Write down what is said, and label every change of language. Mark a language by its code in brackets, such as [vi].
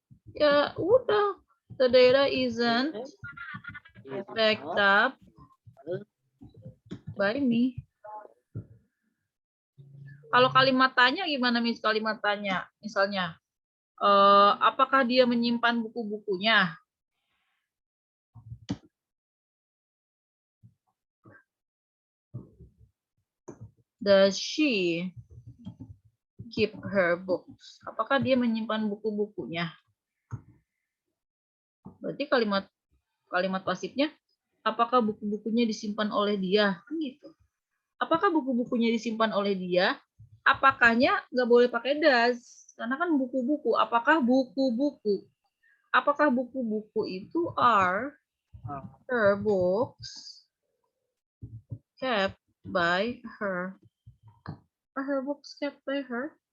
[id] Ya udah, [en] the data isn't backed up by me. [id] Kalau kalimat tanya gimana Miss, kalimat tanya? Misalnya, apakah dia menyimpan buku-bukunya? [en] Does she keep her books? [id] Apakah dia menyimpan buku-bukunya? Berarti kalimat pasifnya, apakah buku-bukunya disimpan oleh dia? Kan gitu. Apakah buku-bukunya disimpan oleh dia? Apakahnya nggak boleh pakai does, karena kan buku-buku. Apakah buku-buku? Apakah buku-buku itu [en] are her books kept by her? Are her books kept by her?